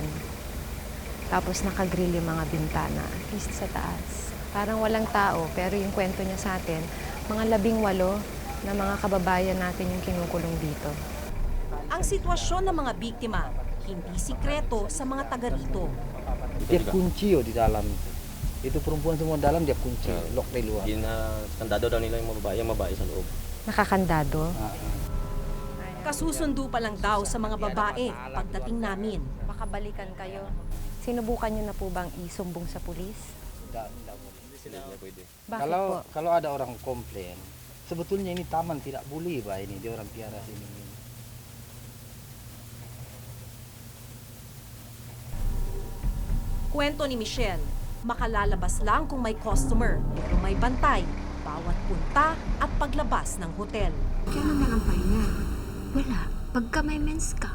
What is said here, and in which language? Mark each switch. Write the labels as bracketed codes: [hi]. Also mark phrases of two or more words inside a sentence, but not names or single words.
[tl] Tapos naka-grill yung mga bintana, at least sa taas. Parang walang tao, pero yung kwento niya sa atin, mga 18 na mga kababayan natin yung kinukulong dito. Ang sitwasyon ng mga biktima, hindi sikreto sa mga taga rito. [ms] Dia kunci di dalam. Itu perempuan semua dalam dia kunci, lock dari luar. [tl] Kandado daw nila yung babae sa loob. Nakakandado. Kasusundo pa lang daw sa mga babae pagdating namin. Makabalikan kayo. Sinubukan niyo na po bang isumbong sa pulis? Bakit po? [ms] Kalau ada orang komplain, sebetulnya ini taman tidak boleh bah ini dia orang piara sini. [tl] Kwento ni Michelle, makalalabas lang kung may customer, pero may bantay, bawat punta at paglabas ng hotel. Kailan na lang pahinga? Wala. Pagka may mens ka.